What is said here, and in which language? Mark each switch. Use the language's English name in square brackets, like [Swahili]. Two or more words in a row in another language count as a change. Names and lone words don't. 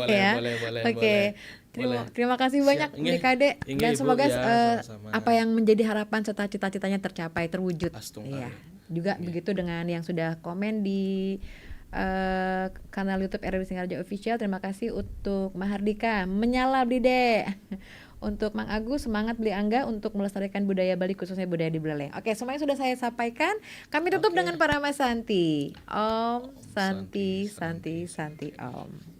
[Indonesian] ya. Oke. Terima kasih banyak Bli Kade, dan semoga apa yang menjadi harapan serta cita-citanya tercapai, terwujud. Iya. Juga begitu dengan yang sudah komen di kanal YouTube RRI Singaraja Official. Terima kasih untuk Mahardika, menyala Bli De. Untuk Mang Agus, semangat Bli Angga untuk melestarikan budaya Bali, khususnya budaya di Buleleng. Oke, semuanya sudah saya sampaikan. Kami tutup dengan Parama Santi. [Sanskrit] Om Santi Om.